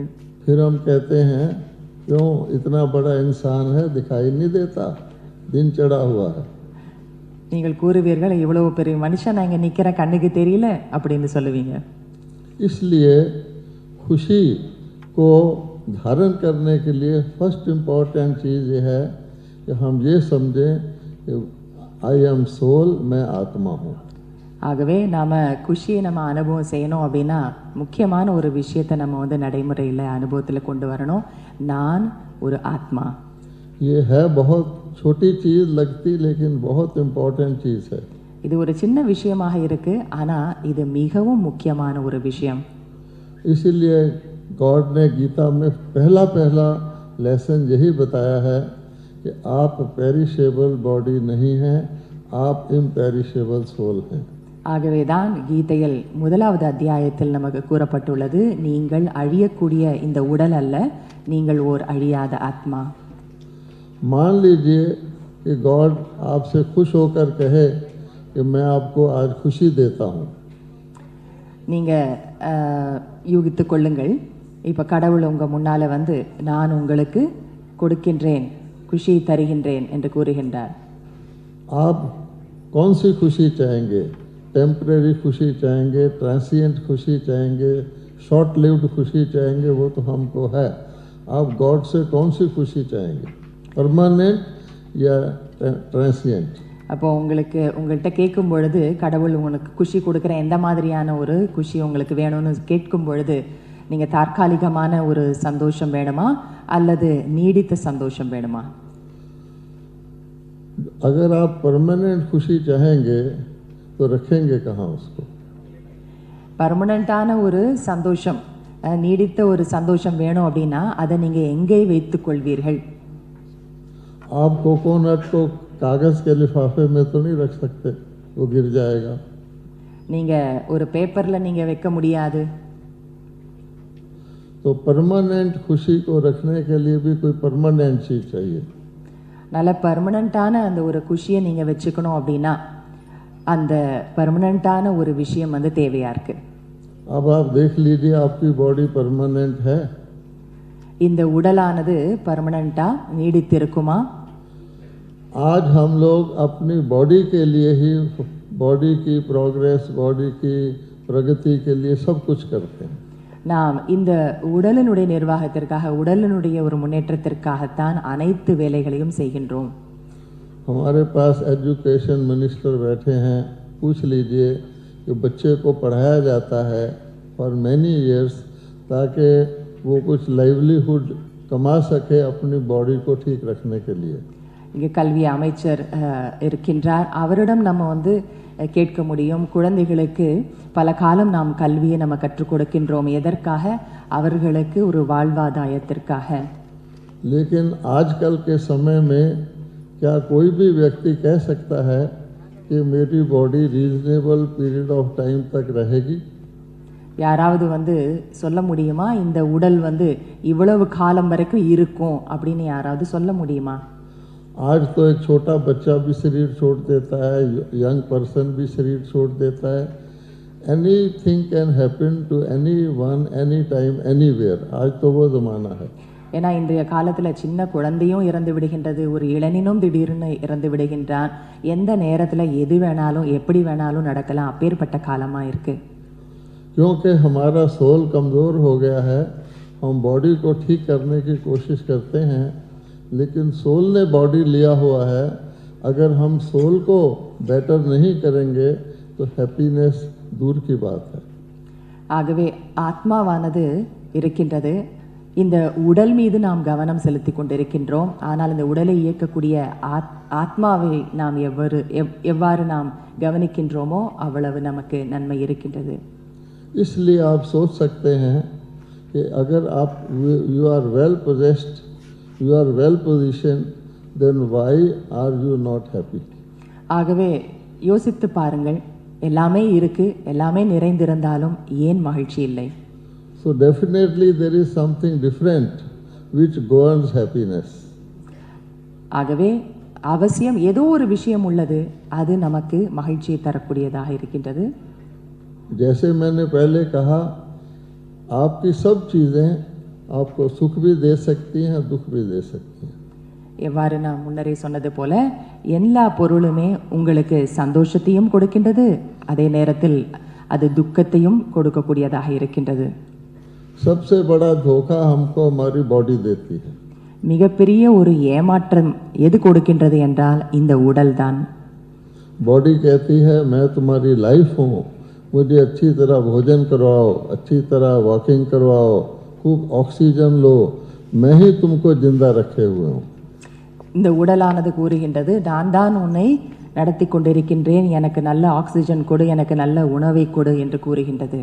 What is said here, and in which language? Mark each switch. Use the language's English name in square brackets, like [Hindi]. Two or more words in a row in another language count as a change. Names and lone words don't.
[Hindi] फिर हम कहते हैं क्यों इतना बड़ा इंसान है दिखाई नहीं देता, दिन चढ़ा हुआ है. [Tamil] நீங்கள் கூறுவீர்கள், இவ்வளவு பெரிய மனுஷன் அங்கே நிற்கிற கண்ணுக்கு தெரியல அப்படின்னு சொல்லுவீங்க. [Hindi] इसलिए खुशी को धारण करने के लिए [English] first important [Hindi] चीज़ ये है कि हम ये समझें कि [English] I am soul, [Hindi] मैं आत्मा हूँ. [Tamil] ஆகவே நாம் குஷியை நம்ம அனுபவம் செய்யணும் அப்படின்னா முக்கியமான ஒரு விஷயத்தை நம்ம நடைமுறையில் அனுபவத்தில் கொண்டு வரணும். நான் ஒரு ஆத்மா. [Hindi] ये है बहुत छोटी चीज़ लगती लेकिन बहुत इम्पोर्टेंट चीज़ है. [Tamil] இது ஒரு சின்ன விஷயமாக இருக்கு, ஆனால் இது மிகவும் முக்கியமான ஒரு விஷயம். [Hindi] इसीलिए गॉड ने गीता में पहला लेसन यही बताया है कि आप [English] perishable body [Hindi] नहीं हैं, आप [English] imperishable soul [Hindi] हैं. [Tamil] ஆகவேதான் கீதையில் முதலாவது அத்தியாயத்தில் நமக்கு கூறப்பட்டுள்ளது, நீங்கள் அழியக்கூடிய இந்த உடல் அல்ல, நீங்கள் ஓர் அழியாத ஆத்மா. [Hindi] मान लीजिए कि गॉड आपसे खुश होकर कहे कि मैं आपको आज खुशी देता हूँ. [Tamil] நீங்கள் யூகித்து கொள்ளுங்கள், இப்போ கடவுள் உங்கள் முன்னால் வந்து நான் உங்களுக்கு கொடுக்கின்றேன், खुशी தருகின்றேன் என்று கூறுகின்றார். [Hindi] आप कौन सी खुशी चाहेंगे? टेम्परेरी खुशी चाहेंगे, ट्रांसिएंट खुशी चाहेंगे, [English] short lived [Hindi] खुशी चाहेंगे? वो तो हमको है. आप गॉड से कौन सी खुशी चाहेंगे? परमानेंट या ट्रांसिएंट? [Tamil] அப்போ உங்கள்கிட்ட கேட்கும் பொழுது கடவுள் உங்களுக்கு குஷி கொடுக்குற எந்த மாதிரியான ஒரு குஷி உங்களுக்கு வேணும்னு கேட்கும் பொழுது நீங்கள் தற்காலிகமான ஒரு சந்தோஷம் வேணுமா அல்லது நீடித்த சந்தோஷம் வேணுமா? [Hindi] अगर आप परमानेंट खुशी चाहेंगे तो रखेंगे कहाँ उसको? [Tamil] பர்மனண்ட்டான ஒரு சந்தோஷம், நீடித்த ஒரு சந்தோஷம் வேணும் அப்படின்னா அதை நீங்கள் எங்கே வைத்துக் கொள்வீர்கள்? [Hindi] आप कोकोनट को कागज के लिफाफे में तो नहीं रख सकते, वो गिर जाएगा. [Tamil] நீங்கள் ஒரு பேப்பரில் நீங்கள் வைக்க முடியாது. [Hindi] तो परमानेंट खुशी को रखने के लिए भी कोई परमानेंट चीज चाहिए. [Tamil] நல்ல பர்மனண்ட்டான அந்த ஒரு குஷியை நீங்கள் வச்சுக்கணும் அப்படின்னா அந்த பர்மனண்ட்டான ஒரு விஷயம் வந்து தேவையாக இருக்குது. [Hindi] अब आप देख लीजिए, आपकी बॉडी परमानेंट है? [Tamil] இந்த உடலானது பர்மனண்ட்டாக நீடித்திருக்குமா? [Hindi] आज हम लोग अपनी बॉडी के लिए ही, बॉडी की प्रोग्रेस, बॉडी की प्रगति के लिए सब कुछ करते हैं. [Tamil] நாம் இந்த உடலினுடைய நிர்வாகத்திற்காக, உடலினுடைய ஒரு முன்னேற்றத்திற்காகத்தான் அனைத்து வேலைகளையும் செய்கின்றோம். [Hindi] हमारे पास [English] education minister [Hindi] बैठे हैं, पूछ लीजिए कि बच्चे को पढ़ाया जाता है [English] for many years [Hindi] ताकि वो कुछ लाइवलीहुड कमा सके अपनी बॉडी को ठीक रखने के लिए. [Tamil] இங்கே கல்வி அமைச்சர் இருக்கின்றார், அவரிடம் நம்ம வந்து கேட்க முடியும், குழந்தைகளுக்கு பல காலம் நாம் கல்வியை நம்ம கற்றுக் கொடுக்கின்றோம், எதற்காக? அவர்களுக்கு ஒரு வாழ்வாதாயத்திற்காக. [Hindi] लेकिन आजकल के समय में क्या कोई भी व्यक्ति कह सकता है कि मेरी बॉडी [English] reasonable period of time [Hindi] तक रहेगी? [Tamil] யாராவது வந்து சொல்ல முடியுமா இந்த உடல் வந்து இவ்வளவு காலம் வரைக்கும் இருக்கும் அப்படின்னு யாராவது சொல்ல முடியுமா? [Hindi] आज तो एक छोटा बच्चा भी शरीर छोड़ देता है, [English] young person [Hindi] भी शरीर छोड़ देता है. [English] anything can happen to anyone, any time, anywhere. [Hindi] आज तो वो ज़माना है. [Tamil] ஏன்னா இன்றைய காலத்தில் சின்ன குழந்தையும் இறந்து விடுகின்றது, ஒரு இளைஞனும் திடீர்னு இறந்து விடுகின்றான். எந்த நேரத்தில் எது வேணாலும் எப்படி வேணாலும் நடக்கலாம், அப்பேற்பட்ட காலமாக இருக்குது. [Hindi] क्योंकि हमारा सोल कमज़ोर हो गया है, हम बॉडी को ठीक करने की कोशिश करते हैं, लेकिन सोल ने बॉडी लिया हुआ है. अगर हम सोल को बेटर नहीं करेंगे तो हैप्पीनेस दूर की बात है. [Tamil] ஆகவே ஆத்மாவானது இருக்கின்றது, இந்த உடல் மீது நாம் கவனம் செலுத்தி கொண்டிருக்கின்றோம். ஆனால் இந்த உடலை இயக்கக்கூடிய ஆத்மாவை நாம் எவ்வாறு நாம் கவனிக்கின்றோமோ அவ்வளவு நமக்கு நன்மை இருக்கின்றது. [Hindi] इसलिए आप सोच सकते हैं कि अगर आप [English] you are well possessed, you are well positioned, then why are you not happy? [Tamil] ஆகவே யோசித்து பாருங்கள், எல்லாமே இருக்கு, எல்லாமே நிறைந்திருந்தாலும் ஏன் மகிழ்ச்சி இல்லை? [English] So definitely there is something different which governs happiness. [Tamil] ஆகவே அவசியம் ஏதோ ஒரு விஷயம் உள்ளது, அது நமக்கு மகிழ்ச்சியை தரக்கூடியதாக இருக்கின்றது. [Hindi] जैसे मैंने पहले कहा, आपकी सब चीज़ें आपको सुख भी दे सकती हैं, दुख भी दे सकती हैं. [Tamil] எவ்வாறு நான் முன்னரே சொன்னது போல எல்லா பொருளுமே உங்களுக்கு சந்தோஷத்தையும் கொடுக்கின்றது, அதே நேரத்தில் அது துக்கத்தையும் கொடுக்கக்கூடியதாக இருக்கின்றது. [Hindi] सबसे बड़ा धोखा हमको हमारी बॉडी देती है. [Tamil] மிகப்பெரிய ஒரு ஏமாற்றம் எது கொடுக்கின்றது என்றால் இந்த உடல்தான். [Hindi] बॉडी कहती है मैं तुम्हारी लाइफ हूँ, मुझे अच्छी तरह भोजन करवाओ, अच्छी तरह वॉकिंग करवाओ, खूब ऑक्सीजन लो, मैं ही तुमको जिंदा रखे हुए हूँ. [Tamil] இந்த உடலானது கூறுகின்றது, நான் தான் உன்னை நடத்தி கொண்டிருக்கின்றேன், எனக்கு நல்ல ஆக்சிஜன் கொடு, எனக்கு நல்ல உணவை கொடு என்று கூறுகின்றது.